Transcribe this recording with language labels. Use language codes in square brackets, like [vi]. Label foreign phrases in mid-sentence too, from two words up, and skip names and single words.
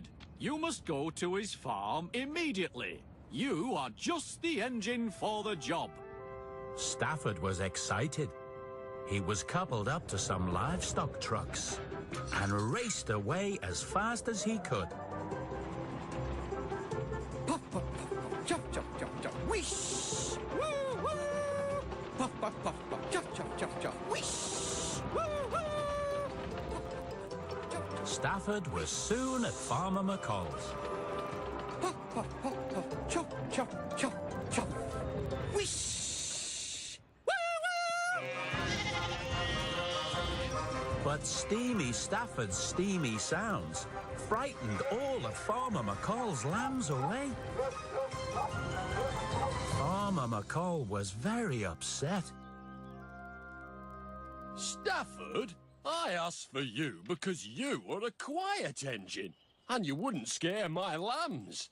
[en] You must go to his farm immediately. You are just the engine for the job. Stafford was excited. He was coupled up to some livestock trucks and raced away as fast as he could. Puff, puff, puff, puff, chop, chop, chop, chop, whish! Woo, woo! Puff, puff, puff, puff, chop, chop, chop, chop, whish! Woo, woo! Stafford was soon at Farmer McCall's. Puff, puff, puff, puff, chop, chop, chop, chop, whish! Woo, woo! But Steamy Stafford's steamy sounds frightened all of Farmer McCall's lambs away. Farmer McCall was very upset. Stafford, I asked for you because you were a quiet engine and you wouldn't scare my lambs.